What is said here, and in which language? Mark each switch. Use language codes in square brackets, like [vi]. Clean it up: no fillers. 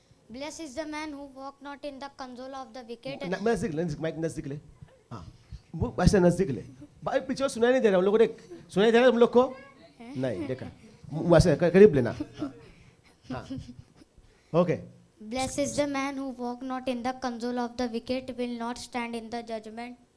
[en] Blessed is the man who walk not in the counsel of the wicked. [hi] नजदीक mic नजदीक ले. हाँ, वो ऐसे नजदीक ले. भाई पीछे सुनाई नहीं दे रहा उन लोगों ने. सुनाई दे रहा है तुम लोग को? नहीं, देखा वैसे करीब लेना. हाँ, okay. [en] Blessed is the man who walk not in the counsel of the wicked, will not stand in the judgment.